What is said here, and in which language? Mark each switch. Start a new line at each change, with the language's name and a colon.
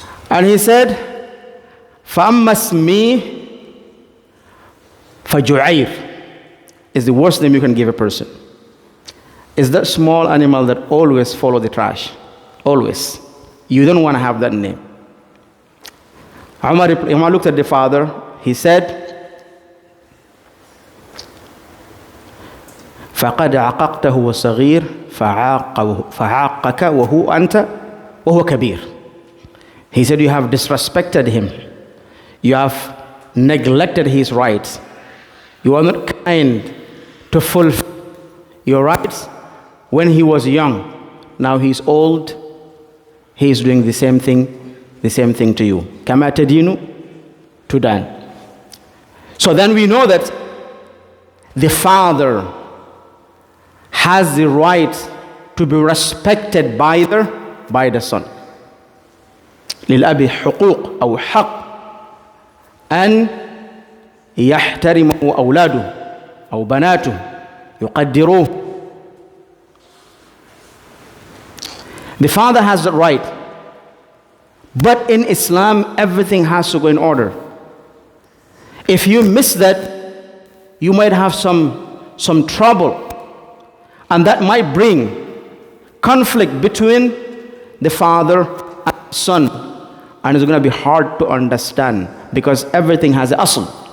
English: And he said,
Arabic: فَأَمَّا اسْمِي فَجُعَيْرٌ
English: is the worst name you can give a person. Is that small animal that always follow the trash. Always. You don't want to have that name. Umar looked at the father. He said,
Arabic: فَقَدْ عَقَقْتَهُ وَصَغِيرٌ فَعَاقَكَ وَهُوَ أَنْتَ وَهُوَ كَبِيرٌ.
English: He said, you have disrespected him. You have neglected his rights. You are not kind to fulfill your rights when he was young. Now he's old. He is doing the same thing to you.
Arabic: كَمَا تَدِينُ تُدَانُ.
English: So then we know that the father has the right to be respected by the son.
Arabic: للأب حقوق أو حق أن يحترمه أولاده أو بناته يقدروه.
English: The father has the right, but in Islam everything has to go in order. If you miss that, you might have some trouble, and that might bring conflict between the father and the son, and it's going to be hard to understand because everything has an asl.